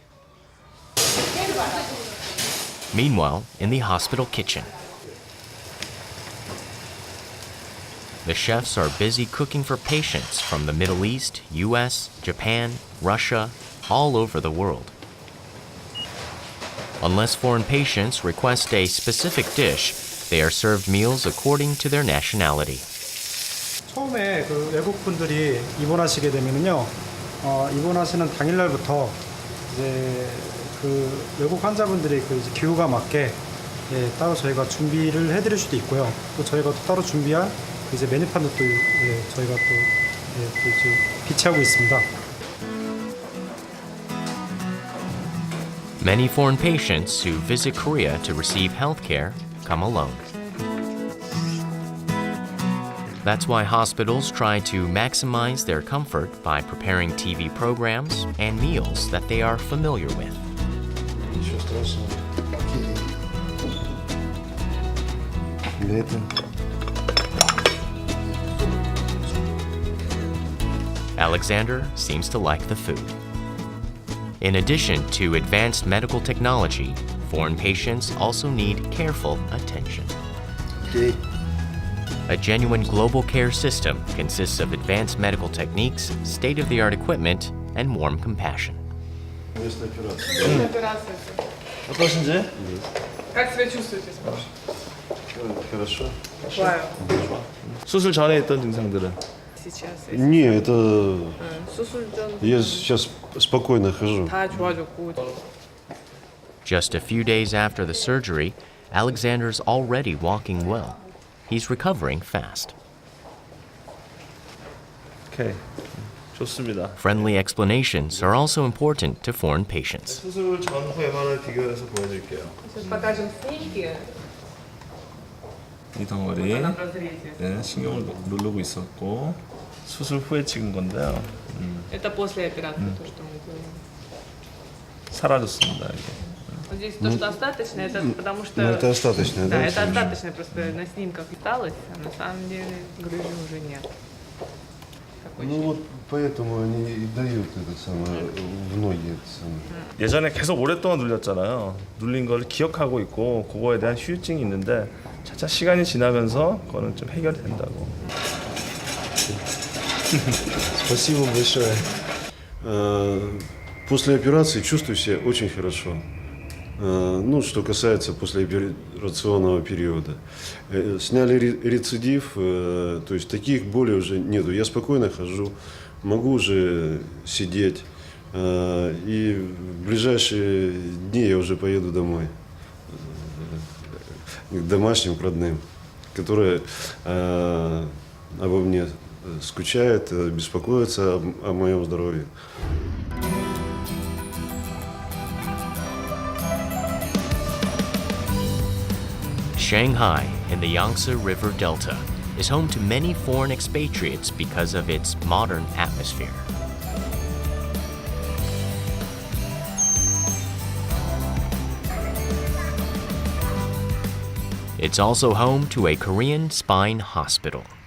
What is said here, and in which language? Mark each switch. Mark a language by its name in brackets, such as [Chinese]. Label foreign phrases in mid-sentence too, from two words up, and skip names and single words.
[English] Meanwhile, in the hospital kitchen, the chefs are busy cooking for patients from the Middle East, US, Japan, Russia, all over the world. Unless foreign patients request a specific dish, they are served meals according to their nationality. [Korean] 처음에 그 외국 분들이 입원하시게 되면요, 입원하시는 당일날부터 이제 그 외국 환자분들이 그 이제 기후가 맞게 따로 저희가 준비를 해드릴 수도 있고요. 또 저희가 또 따로 준비한 이제 메뉴판도 또 저희가 또 이제 비치하고 있습니다. [English] Many foreign patients who visit Korea to receive health care come alone. That's why hospitals try to maximize their comfort by preparing TV programs and meals that they are familiar with. [Russian] Ничего страшного. Для этого. [English] Alexander seems to like the food. In addition to advanced medical technology, foreign patients also need careful attention. Okay. A genuine global care system consists of advanced medical techniques, state-of-the-art equipment, and warm compassion. Место операции. операция. [Korean] 어떠신지? [Russian] Как себя чувствуете, спрашиваю? Хорошо. [Korean] 좋아요. 수술 전에 있던 증상들은? [Russian] Сейчас Не, это [Korean] 수술 전 [Russian] я сейчас спокойно хожу. [Korean] 다 좋아졌고. [English] Just a few days after the surgery, Alexander's already walking well. He's recovering fast. [Korean] 오케이. 좋습니다. [English] Friendly explanations are also important to foreign patients. [Korean] 수술 전 후 MRI 비교해서 보여드릴게요. [Russian] Сейчас покажем снимки. [Korean] 이 덩어리 [Russian] Она разрезе. [Korean] 네, 신경을 누르고 있었고 수술 후에 찍은 건데요. [Russian] Это после операции то, что мы делаем. [Korean] 사라졌습니다 이게. [Russian] Вот здесь то, что остаточно, это потому что... Ну, это остаточное, Да, да? это остаточное, просто на снимках осталось, а на самом деле грыжи уже нет. Такой Ну вот поэтому они и дают это самое в ноги это самое. [Korean] 예전에 계속 오랫동안 눌렸잖아요. 눌린 걸 기억하고 있고 그거에 대한 후유증이 있는데 차차 시간이 지나면서 그거는 좀 해결이 된다고. [Russian] Спасибо большое. После операции чувствую себя очень хорошо. Ну, что касается послеоперационного периода. Сняли рецидив, то есть таких болей уже нету. Я спокойно хожу, могу уже сидеть. И в ближайшие дни я уже поеду домой. К домашним, к родным, которые обо мне скучают, беспокоятся о моем здоровье. [English] Shanghai, in the Yangtze River Delta, is home to many foreign expatriates because of its modern atmosphere. It's also home to a Korean spine hospital.